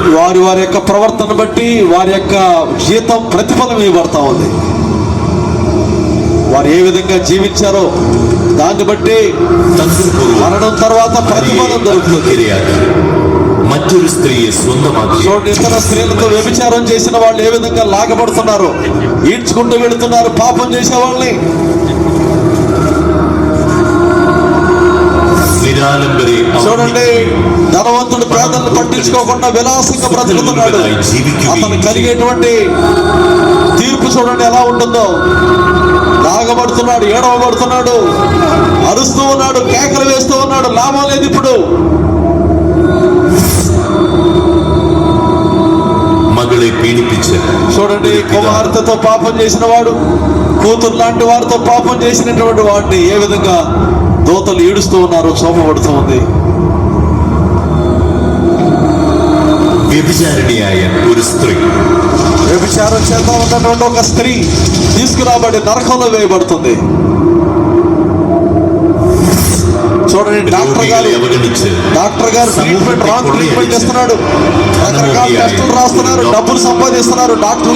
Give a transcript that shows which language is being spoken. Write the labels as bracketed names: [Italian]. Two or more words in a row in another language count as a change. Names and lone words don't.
[Telugu] వారి వారి యొక్క ప్రవర్తన బట్టి వారి యొక్క జీతం, ప్రతిఫలం ఇవ్వబడతా ఉంది. వారు ఏ విధంగా జీవించారో దాన్ని బట్టి [Malayalam] തന്ത്രപൂർവ്വം [Telugu] మరణం తర్వాత ప్రతిఫలం దొరుకుతుంది. [Malayalam] ഇരയാക്കി മറ്റൊരു സ്ത്രീയെ സ്വന്തമാക്കി [Telugu] చూడండి, ఇతర స్త్రీలతో వ్యభిచారం చేసిన వాళ్ళు ఏ విధంగా లాగబడుతున్నారు, ఈడ్చుకుంటూ వెళుతున్నారు పాపం చేసే వాళ్ళని. [Malayalam] നിരാലംബരെ [Telugu] చూడండి, ధనవంతుడు పేదలను పట్టించుకోకుండా విలాసంగా బ్రతుకుతున్నాడు. అతను కలిగేటువంటి తీర్పు చూడండి ఎలా ఉంటుందో. లాగబడుతున్నాడు, ఏడవబడుతున్నాడు, అరుస్తూ ఉన్నాడు, కేకలు వేస్తూ ఉన్నాడు. లాభం లేదు. ఇప్పుడు [Malayalam] മകളെ പീഡിപ്പിച്ച് [Telugu] చూడండి, కుమార్తెతో పాపం చేసిన వాడు, కూతురు లాంటి వారితో పాపం చేసినటువంటి వాడిని ఏ విధంగా దూతలు ఈడుస్తూ ఉన్నారు, చూపబడుతూ ఉంది. [Malayalam] വ്യഭിചാരിണിയായ ഒരു സ്ത്రీ [Telugu] వ్యభిచారం చేత ఉన్నటువంటి ఒక స్త్రీ తీసుకురాబడి నరకంలో వేయబడుతుంది. చూడండి, డాక్టర్ గారు [English] wrong treatment [Telugu] ఇస్తున్నాడు, రకరకాల టెస్టులు రాస్తున్నారు, డబ్బులు సంపాదిస్తున్నారు డాక్టర్లు.